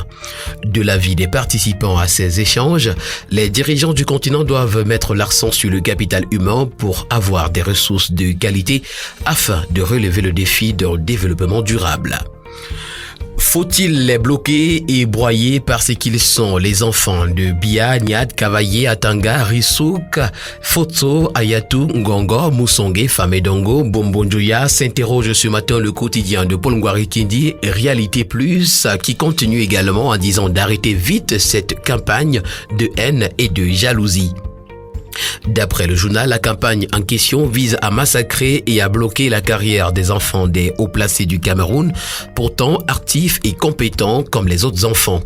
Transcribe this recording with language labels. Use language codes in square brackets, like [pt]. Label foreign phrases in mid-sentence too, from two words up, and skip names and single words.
[fr] De l'avis des participants à ces échanges, les dirigeants du continent doivent mettre l'accent sur le capital humain pour avoir des ressources de qualité afin de relever le défi d'un développement durable. Faut-il les bloquer et broyer parce qu'ils sont les enfants de Bia, Niad, Kavaye, Atanga, Rissouk, Foto, Ayatou, Ngongo, Moussongue, Famedongo, Bombonjoya, s'interroge ce matin le quotidien de Paul Ngouari-Kindi, Réalité Plus, qui continue également en disant d'arrêter vite cette campagne de haine et de jalousie. D'après le journal, la campagne en question vise à massacrer et à bloquer la carrière des enfants des hauts placés du Cameroun, pourtant actifs et compétents comme les autres enfants.